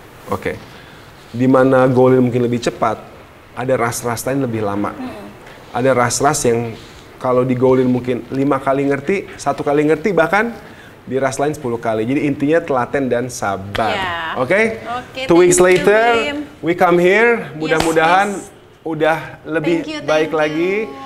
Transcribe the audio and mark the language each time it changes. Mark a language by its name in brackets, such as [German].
[Indonesian] Oke. Dimana Golden mungkin lebih cepat, ada ras-ras lain lebih lama. Ada ras-ras yang kalau di Golden mungkin 5 kali ngerti, 1 kali ngerti, bahkan di ras lain 10 kali. Jadi intinya telaten dan sabar. Oke? [English] 2 weeks later, we come here. [Indonesian] Mudah-mudahan udah lebih baik lagi.